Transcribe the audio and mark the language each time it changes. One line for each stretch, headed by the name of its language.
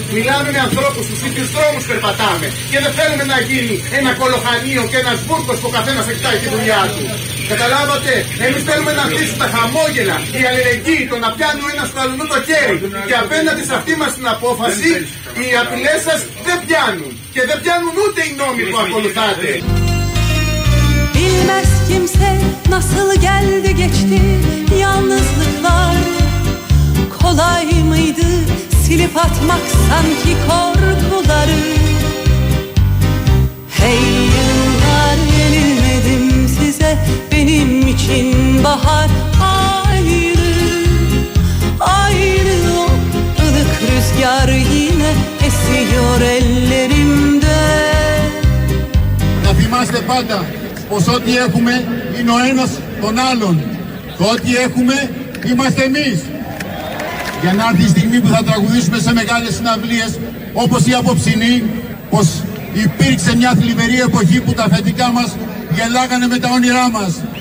Greek: Μιλάμε με ανθρώπους, στους ίδιους δρόμους περπατάμε. Και δεν θέλουμε να γίνει ένα κολοχανίο και ένας μπούρκος που ο καθένας εκτάει τη δουλειά του. Καταλάβατε, εμείς θέλουμε να αφήσουν τα χαμόγελα, η αλληλεγγύη, το να πιάνουν ένα στο αλλού το χέρι. Και απέναντι σε αυτή μας την απόφαση, οι απειλές σας δεν πιάνουν. Και δεν πιάνουν ούτε οι νόμοι που ακολουθάτε.
Turkish: Bilmez kimse nasıl geldi geçti yalnızlıklar. Kolay mıydı silip atmak sanki korkuları. Hey yıllar yenilmedim size benim için bahar ayrı. Ayrı o ılık rüzgar yine esiyor ellerimde.
Greek: Να θυμάστε πάντα πως ό,τι έχουμε είναι ο ένας τον άλλον. Το ό,τι έχουμε είμαστε εμείς. Για να έρθει η στιγμή που θα τραγουδήσουμε σε μεγάλες συναυλίες όπως η απόψινή, πως υπήρξε μια θλιβερή εποχή που τα αφεντικά μας γελάγανε με τα όνειρά μας.